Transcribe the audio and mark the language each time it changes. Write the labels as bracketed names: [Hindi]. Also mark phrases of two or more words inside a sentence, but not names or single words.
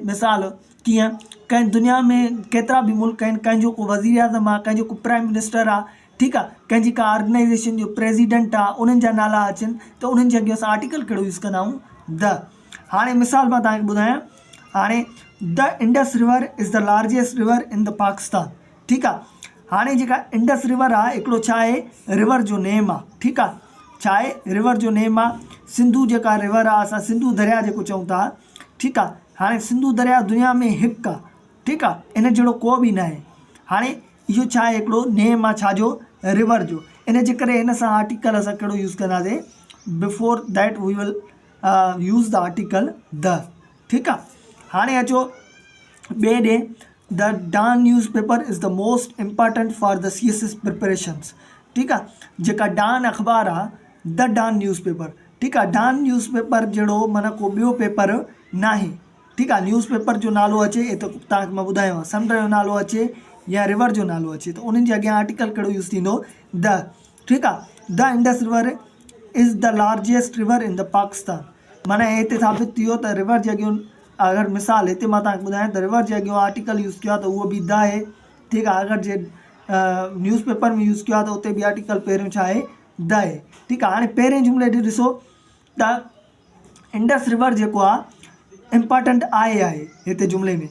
[Sindhi] मिसाल कीअं, कंहिं दुनिया में केतिरा बि मुल्क आहिनि, कंहिंजो को वज़ीर आज़म आहे, कंहिंजो को [English] prime minister [Sindhi] आहे, ठीकु आहे, कंहिंजी का ऑर्गेनाइज़ेशन जो प्रेसिडेंट आहे, उन्हनि जा नाला अचनि, त उन्हनि जे अॻियां असां आर्टिकल कहिड़ो यूज़ कंदा आहियूं, द। हाणे मिसाल मां तव्हांखे ॿुधायां, हाणे [English] The Indus River is the largest river in the Pakistan. [Sindhi] ठीकु आहे, हाणे जेका इंडस रिवर आहे, हिकिड़ो छा आहे, रिवर जो नेम आहे। ठीकु आहे, छा आहे, रिवर जो नेम आहे। सिंधु जेका रिवर आहे, असां सिंधु दरिया जेको चऊं था। ठीकु आहे, हाणे सिंधु दरिया दुनिया में हिकु आहे। ठीकु आहे, इन जहिड़ो को बि न आहे। हाणे इहो छा आहे, हिकिड़ो नेम आहे छाजो, रिवर जो। इन जे करे हिन सां आर्टिकल असां कहिड़ो यूज़ कंदासीं, [English] Before that we will use the article the. [Sindhi] ठीकु आहे, हाणे अचो ॿिए ॾे, [English] The Dawn newspaper is the most important for the CSS preparations. [Sindhi] ठीकु आहे, जेका डॉन अख़बार आहे, [English] The Dawn newspaper. [Sindhi] ठीकु आहे, डॉन न्यूज़पेपर जहिड़ो माना को ॿियो पेपर न आहे। ठीकु आहे, न्यूज़पेपर जो नालो अचे, त तव्हांखे मां ॿुधायो, समुंड जो नालो अचे या रिवर जो नालो अचे, त उन्हनि जे अॻियां आर्टिकल कहिड़ो यूज़ थींदो, द। ठीकु आहे, [English] The Indus River is the largest river in the Pakistan. [Sindhi] माना हिते साबित थी वियो त रिवर जे अॻियां, अगरि मिसाल हिते मां तव्हांखे ॿुधायां त रिवर जे अॻियां आर्टिकल यूज़ कयो आहे, त उहो बि द आहे। ठीकु आहे, अगरि जे न्यूज़पेपर में यूज़ कयो आहे, त उते बि आर्टिकल पहिरियों छा आहे, द आहे। ठीकु आहे, हाणे पहिरें जुमिले ॾे ॾिसो त इंडस रिवर जेको आहे इम्पॉर्टेंट आहे हिते जुमिले में।